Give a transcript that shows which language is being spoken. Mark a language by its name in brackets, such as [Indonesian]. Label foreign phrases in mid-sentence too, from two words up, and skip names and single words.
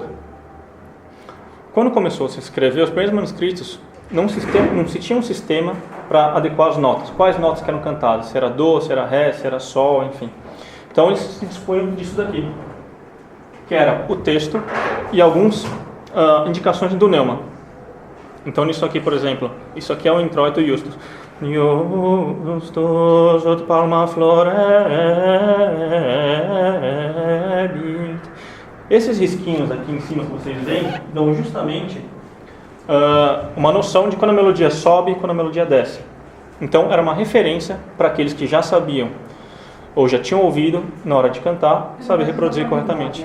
[Portuguese] Quando começou a se escrever, os primeiros manuscritos não se tinha um sistema para adequar as notas. Quais notas que eram cantadas? Se era Dó, se era Ré, se era Sol, enfim. Então, eles se dispunham disso daqui, que era o texto e alguns indicações do Neumann. Então, nisso aqui, por exemplo, isso aqui é o Introito Justus. [Latin] Justus ut palma florebit. [Portuguese] Esses risquinhos aqui em cima que vocês veem dão justamente uma noção de quando a melodia sobe e quando a melodia desce. Então, era uma referência para aqueles que já sabiam ou já tinham ouvido na hora de cantar, saber reproduzir corretamente.